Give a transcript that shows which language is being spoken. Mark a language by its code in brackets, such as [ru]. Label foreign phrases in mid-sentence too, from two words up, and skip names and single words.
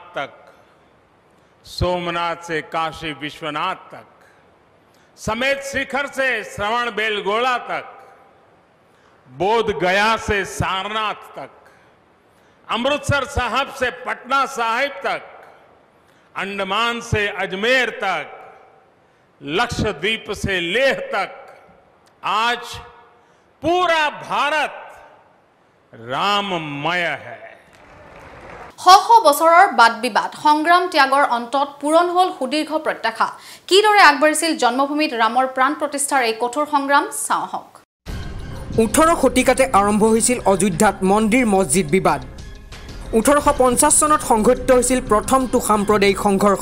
[hi] तक, सोमनाथ से काशी विश्वनाथ तक, समेत शिखर से श्रवण बेलगोला तक, बोध गया से सारनाथ तक, अमृतसर साहब से पटना साहिब तक, अंडमान से अजमेर तक, लक्षद्वीप से लेह तक, आज पूरा भारत राममय है। [as] শ বছৰৰ বাদ বিবাদ সংগ্ৰাম ত্যাগৰ অন্তত পূৰণ হ'ল সুদীৰ্ঘ প্ৰত্যাশা। কিদৰে আগবাঢ়িছিল জন্মভূমিত ৰামৰ প্ৰাণ প্ৰতিষ্ঠাৰ এই কঠোৰ সংগ্ৰাম চাওঁ আহক। 18 শতিকাতে আৰম্ভ হৈছিল অযোধ্যাত মন্দিৰ মছজিদ বিবাদ। 1850 চনত সংঘটিত হৈছিল প্ৰথমটো সাম্প্ৰদায়িক সংঘৰ্ষ।